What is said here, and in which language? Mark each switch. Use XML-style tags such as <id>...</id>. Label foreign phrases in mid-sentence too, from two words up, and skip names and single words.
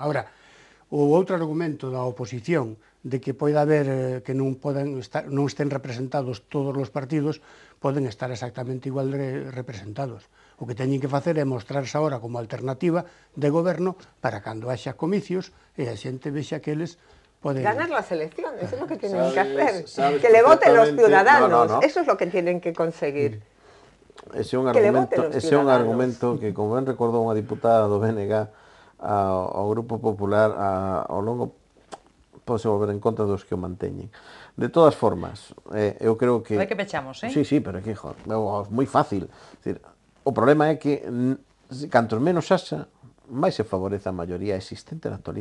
<gl>Agora, o outro argumento da oposición de que poida haber que non estén representados todos os partidos, poden estar exactamente igual de representados. O que teñen que facer é mostrarse agora como alternativa de goberno para cando haxa comicios e a xente vexa que eles poden...</gl> <es>Ganar las elecciones, es lo que tienen que hacer. Que le voten los ciudadanos, eso es lo que tienen que conseguir.</es> <gl>Ese é un argumento que, como ben recordou unha diputada do BNG ao Grupo Popular, ao longo pode volver en contra dos que o manteñen. De todas formas, eu creo que... Vai que pechamos, Sí, pero é que, joder, é moi fácil. O problema é que, cantos menos haxa, máis se favorece a maioría existente na actualidade.</gl>